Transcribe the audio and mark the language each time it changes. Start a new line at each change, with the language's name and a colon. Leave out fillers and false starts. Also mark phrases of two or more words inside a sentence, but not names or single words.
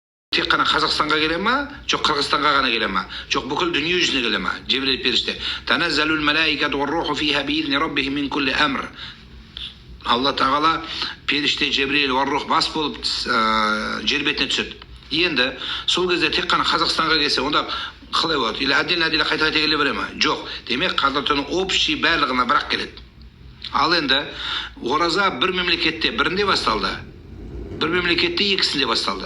Kazakh: тек қана Қазақстанға келе ма, жоқ Қырғызстанға ғана келе ма, жоқ бүкіл дүние жүзіне келе ма? Жебірейіл періште.
Arabic: تنزل الملائكة والروح فيها بإذن ربهم من كل أمر.
Kazakh: Алла тағала періште Жебірейіл вар-рух бас болып жер бетіне түседі. Енді сол кезде тек қана Қазақстанға келсе, онда қалай болады?
Russian: Или отдельно
Kazakh: қайта келе бере ма? Жоқ. Демек Қадратының общий барлығына бірақ келеді. Ал енді ораза бір мемлекетте бірінде басталды, бір мемлекетте екісінде басталды.